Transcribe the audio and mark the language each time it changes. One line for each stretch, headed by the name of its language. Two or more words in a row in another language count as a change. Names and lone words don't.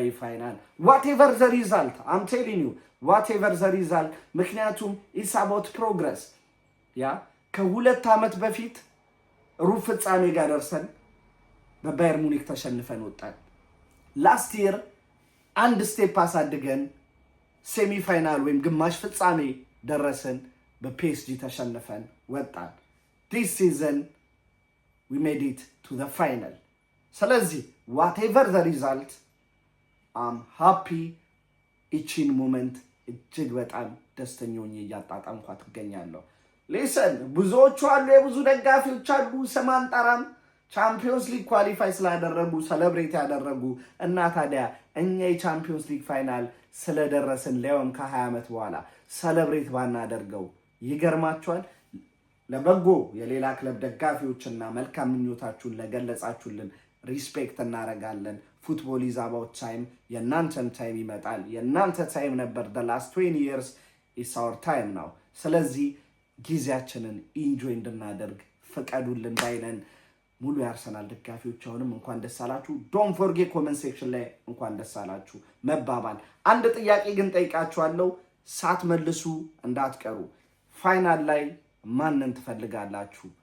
English: Final whatever the result I'm telling you whatever the result። ምክንያቱም it's about progress።
Amharic: ያ ከ2 ዓመት በፊት ሩብ ፍጻሜ ጋር ደርሰን በባየር ሙኒክ ተሸንፈን ወጣን።
English: last year
Amharic: አንድ ስቴፕ አሳድገን
English: semi final
Amharic: ወይም ግማሽ ፍጻሜ ደረሰን። በፒኤስጂ ተሸንፈን
English: ወጣን። This season we made it to the final። ስለዚህ whatever the result I'm happy።
Amharic: እቺን ሞመንት እጅግ በጣም ደስተኛ ሆኜ እያጣጣምኳት እገኛለሁ። ሊሰን ብዙዎቹ አሉ፣ የብዙ ደጋፊዎች አሉ፣ ስም አንጠራም፣ ቻምፒዮንስ ሊግ ኳሊፋይ ስላደረጉ ሰለብሬት ያደረጉ እና ታዲያ እኛ የቻምፒዮንስ ሊግ ፋይናል ስለደረስን ሊያውም ከ20 ዓመት በኋላ ሰለብሬት ባናደርገው ይገርማችኋል? ለበጎ የሌላ ክለብ ደጋፊዎችና መልካም ምኞታችሁን ለገለጻችሁልን ሪስፔክት እናደርጋለን።
English: Football is about time።
Amharic: የእናንተን ታይም ይመጣል። የእናንተ ታይም ነበር
English: the last 20 years is our time now።
Amharic: ስለዚህ ጊዜያችንን ኢንጆይ እንድናደርግ ፍቀዱልን ባይነን ሙሉ የአርሰናል ደጋፊዎች አሁንም እንኳን ደስ አላችሁ።
English: Don't forget
Amharic: ኮሜንት ሴክሽን ላይ እንኳን ደስ አላችሁ መባባል። አንድ ጥያቄ ግን ጠይቃችኋለሁ፣ ሳትመልሱ እንዳትቀሩ። ፋይናል ላይ ማንን ትፈልጋላችሁ?